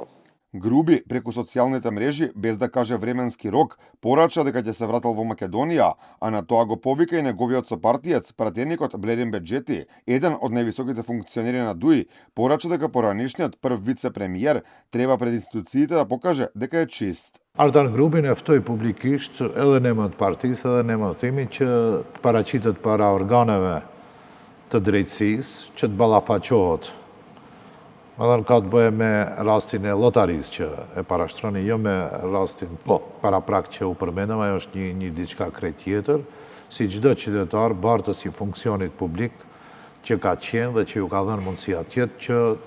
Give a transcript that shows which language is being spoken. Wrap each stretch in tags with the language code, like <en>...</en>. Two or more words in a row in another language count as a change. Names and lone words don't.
<mk>Груби преку социјалните мрежи, без да каже временски рок, порача дека ќе се вратил во Македонија, а на тоа го повика и неговиот сопартиец, пратеникот Блерин Беџети, еден од највисоките функционери на ДУИ, порача дека поранешниот прв вице-премиер треба пред институциите да покаже дека е чист.</mk> <sq>Artan Grubin e ftoi publikisht edhe në emër të partisë edhe në emër të imi që të paraqitet para organeve të drejtësisë, që të ballafaqohet. Edhe ka të bëhe me rastin e lotarisë që e parashtroni, jo me rastin paraprak që u përmendëm, ajo është një diçka krejt tjetër, si çdo qytetar bartës i funksionit publik që ka qenë dhe që ju ka dhënë mundësia tjetë që</sq>